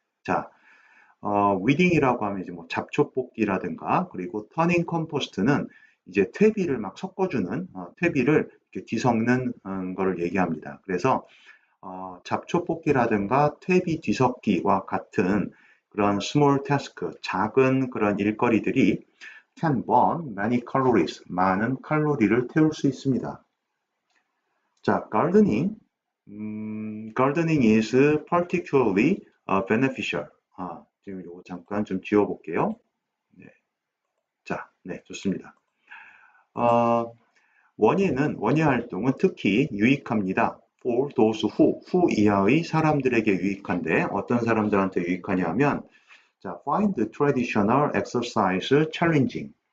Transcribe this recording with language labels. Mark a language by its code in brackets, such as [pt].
[ko] 자, 위딩이라고 하면 이제 뭐 잡초 뽑기라든가 그리고 터닝 컴포스트는 이제 퇴비를 막 섞어주는 퇴비를 이렇게 뒤섞는 거를 얘기합니다. 그래서 잡초 뽑기라든가 퇴비 뒤섞기와 같은 그런 small task, 작은 그런 일거리들이 [en] can burn many calories, [ko] 많은 칼로리를 태울 수 있습니다. [en] 자, gardening. gardening is particularly beneficial. [ko] 지금 이거 잠깐 좀 지워볼게요. 네. 자, 네, 좋습니다. 원예 활동은 특히 유익합니다. [en] For those who [ko] 이하의 사람들에게 유익한데 어떤 사람들한테 유익하냐면 자, [en] find traditional exercise challenging.